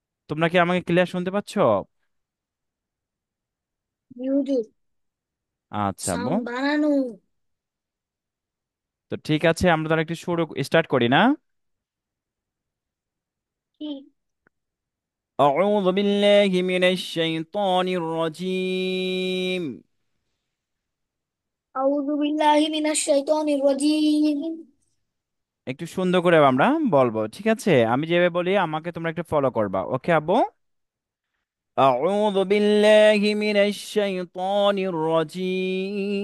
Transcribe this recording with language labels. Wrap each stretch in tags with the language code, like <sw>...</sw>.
<bn>তোমরা কি আমাকে ক্লিয়ার শুনতে পাচ্ছো? মিউজিক আচ্ছা আব্বু, সাউন্ড বাড়ানো। তো ঠিক আছে, আমরা তাহলে একটু শুরু স্টার্ট করি না? কি?</bn> <ar>أعوذ بالله من الشيطان الرجيم।</ar> <bn>আউযু বিল্লাহি মিনাশ শাইতানির রাজীম। একটু সুন্দর করে আমরা বলবো, ঠিক আছে? আমি যেভাবে বলি আমাকে তোমরা একটু ফলো করবা, ওকে আব্বু?</bn> <ar>أعوذ بالله من الشيطان الرجيم।</ar>